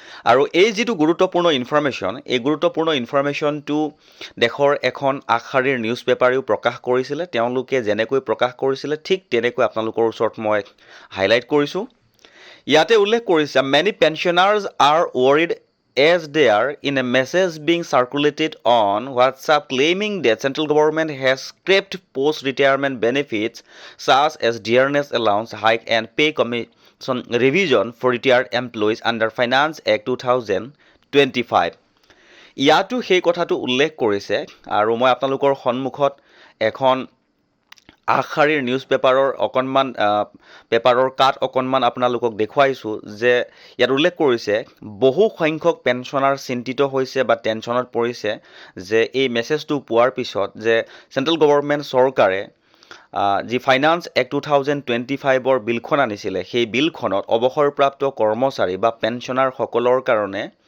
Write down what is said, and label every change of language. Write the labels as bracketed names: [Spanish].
[Assamese] আৰু এই যিটো গুৰুত্বপূৰ্ণ ইনফৰমেশ্যন, এই গুৰুত্বপূৰ্ণ ইনফৰমেশ্যনটো দেশৰ এখন আগশাৰীৰ নিউজ পেপাৰেও প্ৰকাশ কৰিছিলে। তেওঁলোকে যেনেকৈ প্ৰকাশ কৰিছিলে ঠিক তেনেকৈ আপোনালোকৰ ওচৰত মই হাইলাইট কৰিছোঁ। ইয়াতে উল্লেখ কৰিছে, [English] Many pensioners are worried as they are in a message being circulated on WhatsApp claiming that central government has scrapped post-retirement benefits such as dearness allowance hike and pay commission revision for retired employees under Finance Act 2025. [Assamese] ইয়াতো সেই কথাটো উল্লেখ কৰিছে আৰু মই আপোনালোকৰ সন্মুখত এখন আগশাৰীৰ নিউজ পেপাৰৰ পেপাৰৰ কাট অকণমান আপোনালোকক দেখুৱাইছোঁ যে ইয়াত উল্লেখ কৰিছে বহু সংখ্যক পেঞ্চনাৰ চিন্তিত হৈছে বা টেনশ্যনত পৰিছে যে এই মেছেজটো পোৱাৰ পিছত যে চেণ্ট্ৰেল গভৰ্ণমেণ্ট চৰকাৰে যি ফাইনান্স এক্ট 2025ৰ বিলখন আনিছিলে সেই বিলখনত অৱসৰপ্ৰাপ্ত কৰ্মচাৰী বা পেঞ্চনাৰসকলৰ কাৰণে